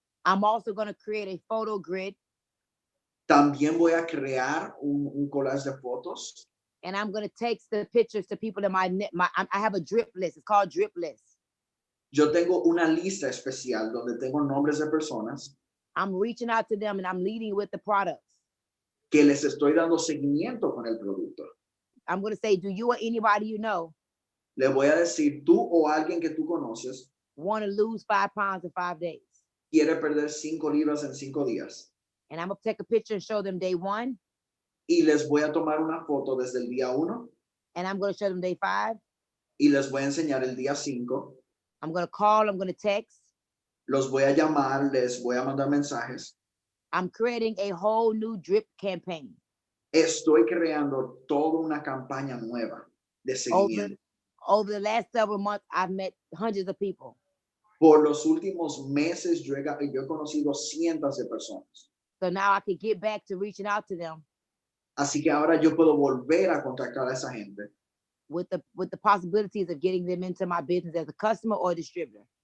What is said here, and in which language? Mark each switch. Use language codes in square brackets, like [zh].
[en] I'm also gonna create a photo grid, [es] También voy a crear un collage de fotos [en] and I'm gonna text the pictures to people in I have a drip list. It's called drip list. [es] Yo tengo una lista especial donde tengo nombres de personas [en] I'm reaching out to them and I'm leading with the products. [es] que les estoy dando seguimiento con el producto. [en] I'm gonna say, do you or anybody you know [es] Le voy a decir, tú o alguien que tú conoces [en] want to lose 5 pounds in 5 days? [es] quiere perder 5 libras en 5 días. [en] And I'm gonna take a picture and show them day 1, [es] Y les voy a tomar una foto desde el día 1 [en] and I'm gonna show them day 5. [es] y les voy a enseñar el día 5. [en] I'm gonna call, I'm gonna text. [es] Los voy a llamar, les voy a mandar mensajes. [en] I'm creating a whole new drip campaign. [es] Estoy creando toda una campaña nueva de seguimiento. [en] Over the last several months, I've met hundreds of people. [es] Por los últimos meses yo he conocido cientos de personas. [en] So now I can get back to reaching out to them [es] Así que ahora yo puedo volver a contactar a esa gente [en] with the possibilities of getting them into my business as a customer or distributor.